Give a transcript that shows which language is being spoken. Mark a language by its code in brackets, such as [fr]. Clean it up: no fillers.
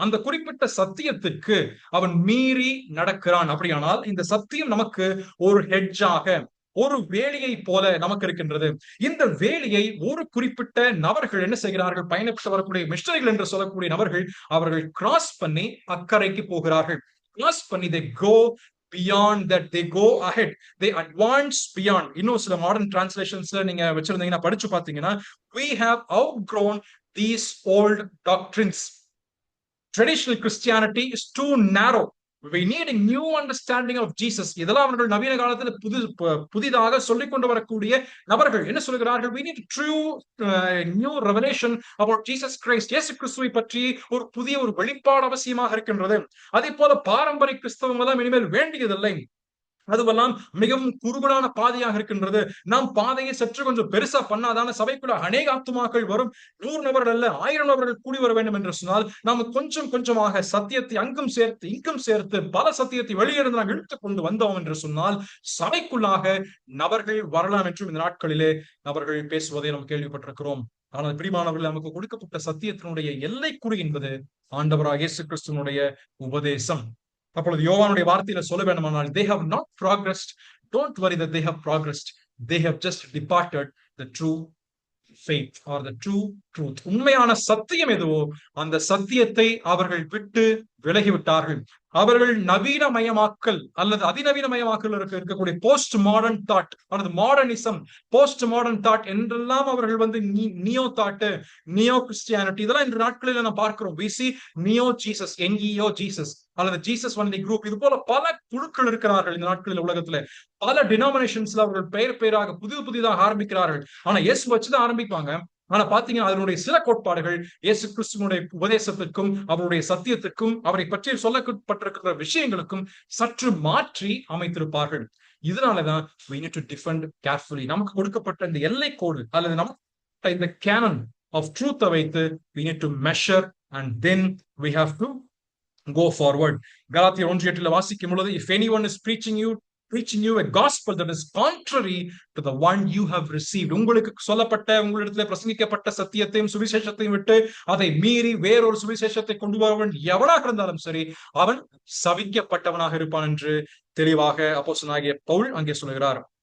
[ta] அந்த குறிப்பிட்ட சத்தியத்திற்கு அவன் மீறி நடக்கிறான். அப்படியானால் இந்த சத்தியம் நமக்கு ஒரு ஹெட்ஜாக, ஒரு வேலியை போல நமக்கு இருக்கின்றது. இந்த வேலியை ஒரு குறிப்பிட்ட நபர்கள் என்ன செய்கிறார்கள்? பயணப்பட்டு வரக்கூடிய மிஷனரிகள் என்று சொல்லக்கூடிய நபர்கள் அவர்கள் கிராஸ் பண்ணி அக்கறைக்கு போகிறார்கள். கிராஸ் பண்ணி [en] they go beyond that, they go ahead, they advance beyond. [ta] இன்னும் சில மாடர்ன் டிரான்ஸ்லேஷன்ஸ்ல நீங்க வச்சிருந்தீங்கன்னா படிச்சு பாத்தீங்கன்னா, [en] we have outgrown these old doctrines. Traditional Christianity is too narrow. We need a new understanding of Jesus. [ta] இதெல்லாம் அவர்கள் நவீன காலத்தில் புதிதாக சொல்லிக் கொண்டு வரக்கூடிய நபர்கள் என்ன சொல்கிறார்கள்? [en] We need a true new revelation about Jesus Christ. [ta] இயேசு கிறிஸ்துவை பற்றி ஒரு புதிய ஒரு வெளிப்பாடு அவசியமாக இருக்கின்றது. அதே போல பாரம்பரிய கிறிஸ்தவம் எல்லாம் இனிமேல் வேண்டியதில்லை. அதுவெல்லாம் மிகவும் குறுகலான பாதையாக இருக்கின்றது. நாம் பாதையை சற்று கொஞ்சம் பெருசா பண்ணாதான சபைக்குள்ள அநேக ஆத்துமாக்கள் வரும். 100 நபர்கள் அல்ல, 1000 நபர்கள் கூடி வர வேண்டும் என்று சொன்னால் நாம் கொஞ்சம் கொஞ்சமாக சத்தியத்தை அங்கும் சேர்த்து இங்கும் சேர்த்து பல சத்தியத்தை வெளியிருந்து நாம் இழுத்துக் கொண்டு வந்தோம் என்று சொன்னால் சபைக்குள்ளாக நபர்கள் வரலாம் என்றும் இந்த நாட்களிலே நபர்கள் பேசுவதை நாம் கேள்விப்பட்டிருக்கிறோம். ஆனால் பிரியமானவர்கள், நமக்கு கொடுக்கப்பட்ட சத்தியத்தினுடைய எல்லைக்குறி என்பது ஆண்டவராகிய இயேசு கிறிஸ்துவினுடைய உபதேசம். அப்பொழுது யோவானுடைய வார்த்தையில சொல்ல வேண்டுமானால், [en] they have not progressed, don't worry that they have progressed, they have just departed the true faith or the true truth. [ta] உண்மையான சத்தியம் எதுவோ அந்த சத்தியத்தை அவர்கள் விட்டு விலகிவிட்டார்கள். அவர்கள் நவீனமயமாக்கல் அல்லது அதிநவீனமயமாக்கல் இருக்கக்கூடிய போஸ்ட் மாடர்ன் தாட் அல்லது மாடர்னிசம், போஸ்ட் மாடர்ன் தாட் என்றெல்லாம் அவர்கள் நியோ தாட், நியோ கிறிஸ்டியானிட்டி, இதெல்லாம் இன்று நாட்களில் நாம் பார்க்கிறோம். [en] we see [ta] neo Jesus, NEO Jesus அல்லது ஜீசஸ் ஒன்லி குரூப், இது போல பல குழுக்கள் இருக்கிறார்கள் இந்த நாட்களில். உலகத்துல பல டினாமினேஷன்ஸ்ல அவர்கள் பெயராக புதிதாக ஆரம்பிக்கிறார்கள். ஆனா இயேசு வச்சுதான் ஆரம்பிப்பாங்க. ஆனா பாத்தீங்கன்னா அதனுடைய சில கோட்பாடுகள் இயேசு கிறிஸ்துவனுடைய உபதேசத்திற்கும் அவருடைய சத்தியத்திற்கும் அவரை பற்றி சொல்லப்பட்டிருக்கிற விஷயங்களுக்கும் சற்று மாற்றி அமைத்திருப்பார்கள். இதனாலதான் [en] we need to defend carefully. [ta] நமக்கு கொடுக்கப்பட்ட இந்த எல்லை கோடு அல்லது நமக்கு இந்த கேனன் ஆஃப் ட்ரூத்தை வைத்து [en] we need to measure and then we have to go forward. [ta] கலாத்தியர் 1:8 வாசிக்கும் பொழுது, [en] if anyone is preaching you a gospel that is contrary to the one you have received, [ta] உங்களுக்கு சொல்லப்பட்ட உங்களிடத்துல பிரசங்கிக்கப்பட்ட சத்தியத்தையும் சுவிசேஷத்தையும் விட்டு அதை மீறி வேறொரு சுவிசேஷத்தை கொண்டு வரவன் எவனாக இருந்தாலும் சரி, அவன் சபிக்கப்பட்டவனாக இருப்பான் என்று தெளிவாக அப்போஸ்தலனாகிய பவுல் அங்கே சொல்கிறார்.